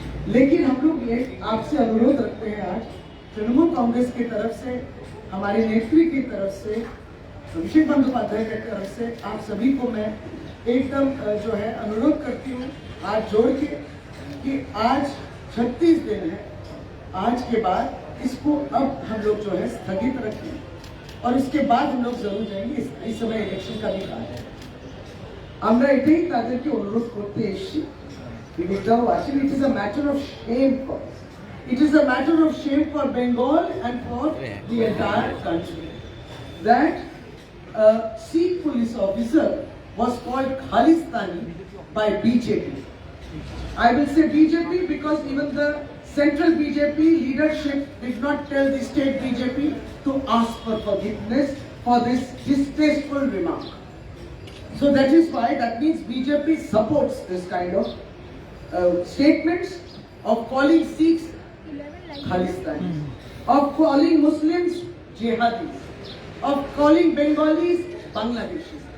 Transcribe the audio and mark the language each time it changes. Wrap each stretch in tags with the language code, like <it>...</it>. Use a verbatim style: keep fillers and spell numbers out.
<hi>लेकिन हम लोग ये आपसे अनुरोध रखते हैं, आज तृणमूल कांग्रेस की तरफ से, हमारे नेत्री की तरफ से, अभिषेक बंदोपाध्याय की तरफ से आप सभी को मैं एकदम अ, जो है अनुरोध करती हूँ हाथ जोड़ के कि आज छत्तीस दिन है, आज के बाद इसको अब हम लोग जो है स्थगित रखें और इसके बाद हम लोग जरूर जाएंगे। इस, इस समय इलेक्शन का भी</hi> <bn>কাজ আছে, আমরা এটাই তাদেরকে অনুরোধ করতে এসেছি, বিবেকদাও আছেন।</bn> <en>It is a matter of shame for it is a matter of shame for Bengal and for the entire country that Sikh police officer was called Khalistani by B J P. I will say B J P because even the central B J P leadership did not tell the state B J P to ask for forgiveness for this distasteful remark. So that is why, that means B J P supports this kind of uh, statements of calling Sikhs Khalistani, of calling Muslims jihadis, of calling Bengalis Bangladeshis.</en>